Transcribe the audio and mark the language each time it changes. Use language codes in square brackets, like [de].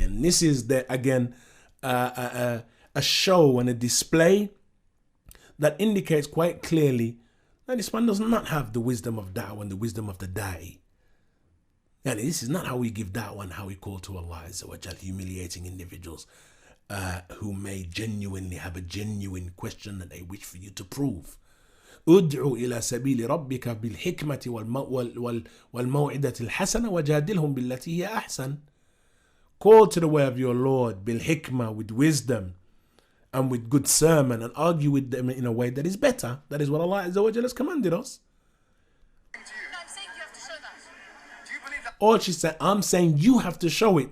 [en] And this is again a show and a display that indicates quite clearly that this man does not have the wisdom of da'wah and the wisdom of the da'i. And this is not how we give da'wah and how we call to Allah Azza wa Jal, humiliating individuals who may genuinely have a genuine question that they wish for you to prove. [ar] ادعو إلى سبيل ربك بالحكمة والموعظة الحسنة وجادلهم بالتي هي أحسن. [en] Call to the way of your Lord [ar] بالحكمة, [en] with wisdom and with good sermon, and argue with them in a way that is better. That is what Allah Azza wa Jal has commanded us. No, I'm saying you have to show that. Do you believe that Or she said, I'm saying you have to show it.